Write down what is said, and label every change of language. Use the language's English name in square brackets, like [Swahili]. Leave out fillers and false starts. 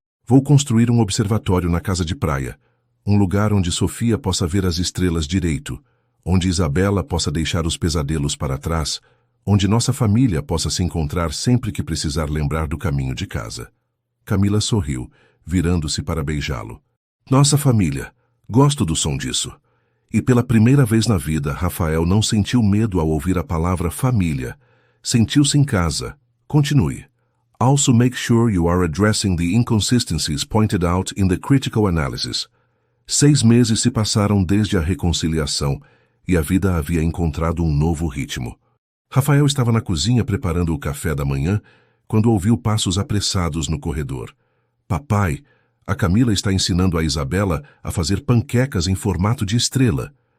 [Portuguese] Vou construir um observatório na casa de praia. Um lugar onde Sofia possa ver as estrelas direito, onde Isabela possa deixar os pesadelos para trás, onde nossa família possa se encontrar sempre que precisar lembrar do caminho de casa. Camila sorriu, virando-se para beijá-lo. Nossa família. Gosto do som disso. E pela primeira vez na vida, Rafael não sentiu medo ao ouvir a palavra família. Sentiu-se em casa. Continue. [English] Also make sure you are addressing the inconsistencies pointed out in the critical analysis. [Portuguese] 6 meses se passaram desde a reconciliação e a vida havia encontrado um novo ritmo. Rafael estava na cozinha preparando o café da manhã quando ouviu passos apressados no corredor. Papai, a Camila está ensinando a Isabela a fazer panquecas em formato de estrela.